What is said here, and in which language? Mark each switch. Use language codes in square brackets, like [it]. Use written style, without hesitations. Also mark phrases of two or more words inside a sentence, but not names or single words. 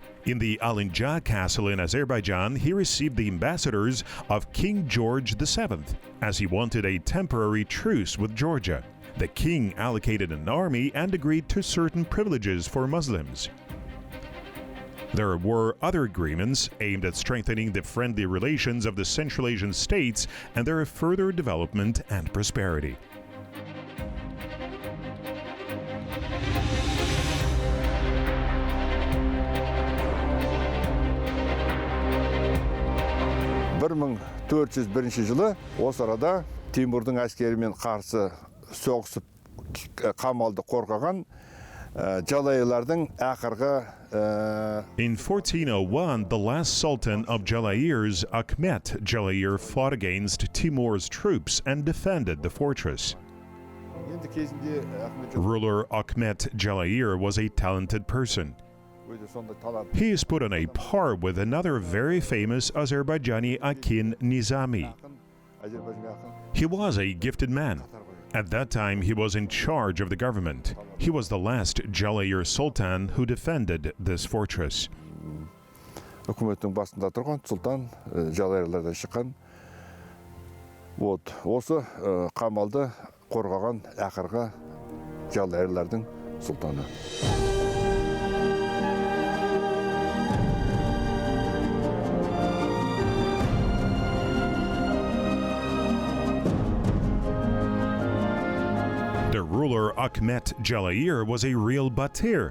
[en] In the Alinja castle in Azerbaijan, he received the ambassadors of King George VII, as he wanted a temporary truce with Georgia. The king allocated an army and agreed to certain privileges for Muslims. There were other agreements aimed at strengthening the friendly relations of the Central Asian states and their further development and prosperity. [kk] жылы осы арада Тимурдың әскерімен қарсы соғысып қамалды қорғаған Zhalair'ların ақырғы [en] In 1401, the last sultan of Zhalairs, Ahmet Zhalair, fought against Timur's troops and defended the fortress. Ruler Ahmet Zhalair was a talented person. He is put on a par with another very famous Azerbaijani Akin Nizami. He was a gifted man. At that time, he was in charge of the government. He was the last Zhalair Sultan who defended this fortress. [kk] Үкіметтің басында тұрған сұлтан Zhalair'lardan шыққан. Осы қамалды қорғаған ақырғы Zhalair'lardan сұлтаны. [en] The ruler Ahmet Zhalair was a real batyr.